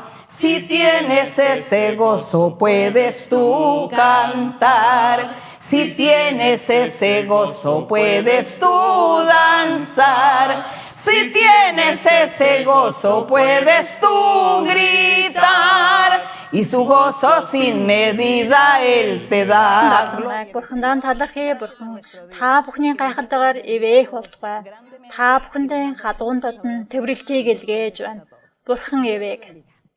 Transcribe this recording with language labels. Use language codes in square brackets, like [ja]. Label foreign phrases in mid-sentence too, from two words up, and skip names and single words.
[es] Si tienes ese gozo puedes tú cantar, si tienes ese gozo puedes tú danzar, si tienes ese gozo puedes tú gritar, y su gozo sin medida Él te da. [mn] Бурхандаа талархъя бурхан. Та бүхний гайхалтайгаар ивээх болтугай. Та бүхэндээ халуун дотн тэврэлтийг илгээж байна. Бурхан ивэг.